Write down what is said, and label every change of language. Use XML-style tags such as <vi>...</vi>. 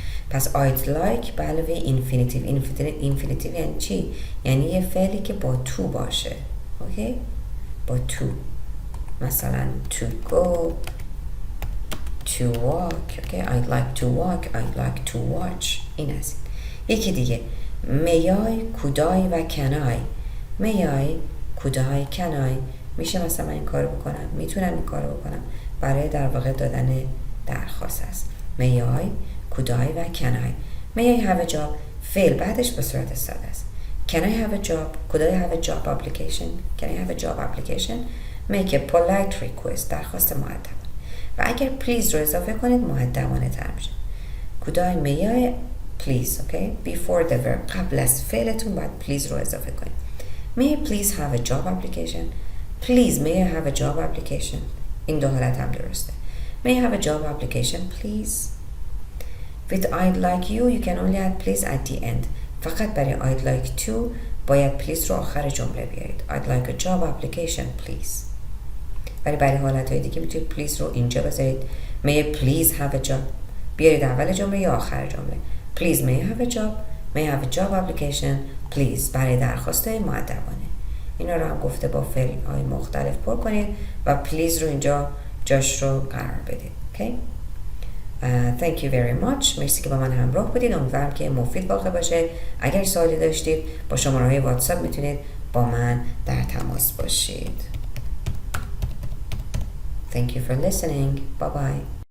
<fa>پس</fa> <en>I'd like</en> <fa>به علاوه infinitive یعنی چی؟ یعنی یه فعلی که با to باشه. اوکی؟ با to. مثلا</fa> <en>to go، to walk. Okay? I'd like to walk, I'd like to watch.</en> <fa>این است. یکی دیگه</fa> <en>may I, could I و can I. may I, could I, can I.</en> <fa>میشه مثلا من این کارو بکنم، میتونم این کارو بکنم. برای در واقع دادن درخواست است.</fa> <en>may I, could I و can I. may I have a job</en> <fa>فعل بعدش به صورت ساده است.</fa> <en>can I have a job, could I have a job application, can I have a job application. make a polite request</en> <fa>درخواست مؤدبانه. و اگر please رو اضافه کنید مؤدبانه تر میشه.</fa> <en>could I, may I, please. okay? before the verb</en> <fa>قبل از فعلتون باید please رو اضافه کنید.</fa> <en>may I please have a job application. please may I have a job application.</en> <fa>این دو حالت هم درسته.</fa> <en>may I have a job application please. with I'd like you can only add please at the end.</en> <fa>فقط برای I'd like to باید please رو آخر جمله بیارید.</fa> <en>I'd like a job application please.</en> <fa>ولی برای حالتهای دیگه میتونید please رو اینجا بذارید.</fa> <en>may I please have a job</en> <fa>بیارید اول جمله یا آخر جمله.</fa> <en>please may I have a job, may I have a job application please</en> <fa>برای درخواست‌های مؤدبانه. اینا رو هم گفته با فعل‌های مختلف پر کنید و please رو اینجا جاش رو قرار بدید.</fa> <en>okay? Thank you very much.</en> <fa>مرسی که با من همراه بودید. امیدوارم که مفید واقع باشه. اگر سوالی داشتید با شماره‌های واتساپ میتونید با من در تماس باشید.</fa> <en>Thank you for listening. Bye bye.</en>